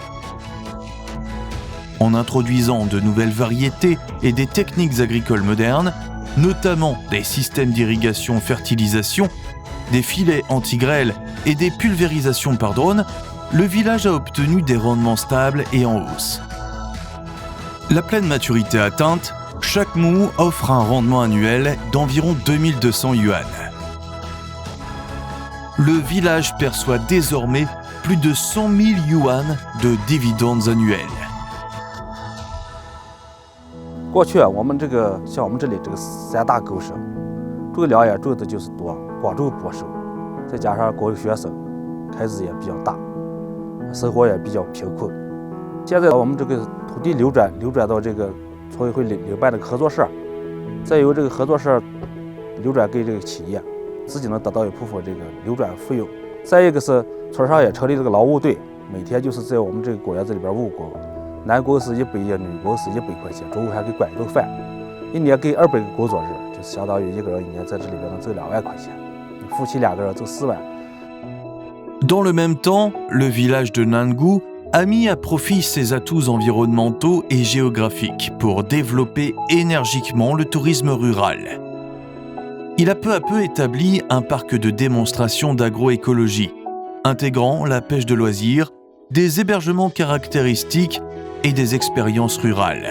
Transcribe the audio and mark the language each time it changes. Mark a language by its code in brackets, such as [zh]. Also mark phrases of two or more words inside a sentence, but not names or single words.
[fr] En introduisant de nouvelles variétés et des techniques agricoles modernes, notamment des systèmes d'irrigation-fertilisation, des filets anti-grêle et des pulvérisations par drone, le village a obtenu des rendements stables et en hausse. La pleine maturité atteinte, chaque mou offre un rendement annuel d'environ 2200 yuan. Le village perçoit désormais plus de 100 000 yuan de dividendes annuels. [zh] 过去我们像我们这里三大狗省，种粮也种的就是多，光种播收，再加上国有学生，开支也比较大，生活也比较贫困。现在我们这个土地流转到这个村委会领办这个合作社，再由这个合作社流转给这个企业，自己能得到一部分这个流转费用。再一个是村上也成立这个劳务队，每天就是在我们这个果园子里边务工，男工是100元，女工是100块钱，中午还给管一顿饭，一年给200个工作日，就相当于一个人一年在这里边能挣2万块钱，夫妻2个人挣4万。 [fr] Dans le même temps, le village de Nangou a mis à profit ses atouts environnementaux et géographiques pour développer énergiquement le tourisme rural. Il a peu à peu établi un parc de démonstration d'agroécologie, intégrant la pêche de loisirs, des hébergements caractéristiques et des expériences rurales.